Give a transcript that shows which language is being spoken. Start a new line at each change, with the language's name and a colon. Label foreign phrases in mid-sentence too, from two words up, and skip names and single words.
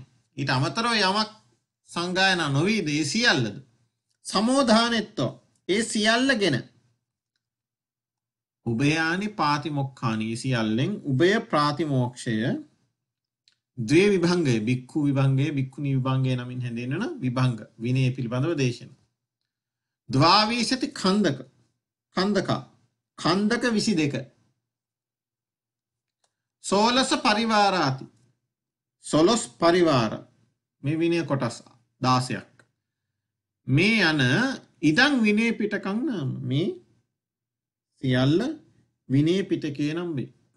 Sinhala: ඊට අමතරව යමක් සංගායනා නොවීද ඒ සියල්ලද සමෝධානෙත්ව ඒ සියල්ලගෙන
Pali: උභයානි පාතිමොක්ඛානි
Sinhala: සියල්ලෙන් උභය ප්‍රාතිමෝක්ෂය ද්වේ විභංගය බික්ඛු විභංගය බික්ඛුනි විභංගය නමින් හැඳින්වෙන විභංග විනය පිළිබඳව දේශන.
Pali: ද්වාවිශති ඛණ්ඩක
Sinhala: ඛණ්ඩක 22
Pali: සෝලස පරිවාරාති
Sinhala: සොලොස් පරිවාර මේ විනය කොටස් 16ක් මේ යන
Pali: ඉදං විනය පිටකං නාම
Sinhala: මේ සියල්ල විනය පිටකේ නම් වේ.